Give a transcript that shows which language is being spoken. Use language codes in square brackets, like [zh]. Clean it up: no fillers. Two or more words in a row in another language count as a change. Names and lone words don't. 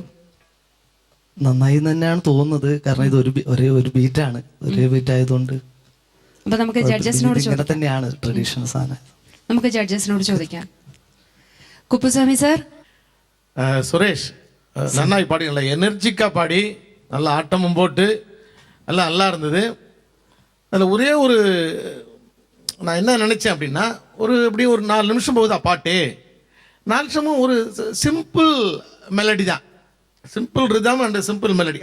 [ml] നന്നായി തന്നെയാണ് തോന്നുന്നത്. കാരണം ഇത് ഒരു ബീറ്റാണ്, ഒരേ ബീറ്റ് ആയതുകൊണ്ട് അപ്പൊ നമുക്ക് ജഡ്ജസിനോട് ഇങ്ങനെ തന്നെയാണ് ട്രഡീഷണൽ സാധനം. നമുക്ക് ജഡ്ജസിനോട് ചോദിക്കാം. കുപ്പുസ്വാമി സാർ. [ta] സുരേഷ് നന്നായി பாடி, நல்லா எனர்ஜிக்காக பாடி, நல்லா ஆட்டமும் போட்டு எல்லாம் நல்லா இருந்தது. அதில் ஒரே ஒரு நான் என்ன நினச்சேன் அப்படின்னா, எப்படியும் ஒரு 4 நிமிஷம் போகுதா பாட்டு, 4 நிமிஷமும் ஒரு சிம்பிள் மெலடி தான், [en] simple rhythm and simple melody.